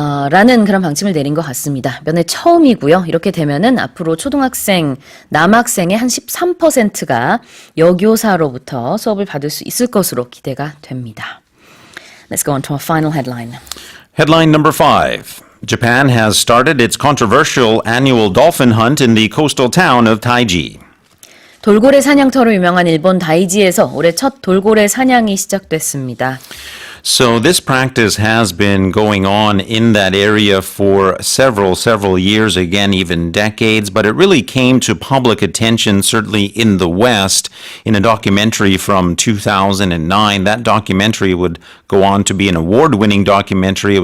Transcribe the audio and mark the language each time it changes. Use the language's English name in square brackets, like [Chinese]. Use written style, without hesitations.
[Korean] 라는 그런 방침을 내린 것 같습니다. 이번에 처음이고요. 이렇게 되면은 앞으로 남학생의 한 13%가 여교사로부터 수업을 받을 수 있을 것으로 기대가 됩니다. [English] Let's go on to our final headline. Headline number 5. Japan has started its controversial annual dolphin hunt in the coastal town of Taiji. [Korean] 돌고래 사냥터로 유명한 일본 다이지에서 올해 첫 돌고래 사냥이 시작됐습니다. [English] So this practice has been going on in that area for several years, again, even decades, but it really came to public attention, certainly in the West, in a documentary from 2009. That documentary would go on to be an award-winning documentary.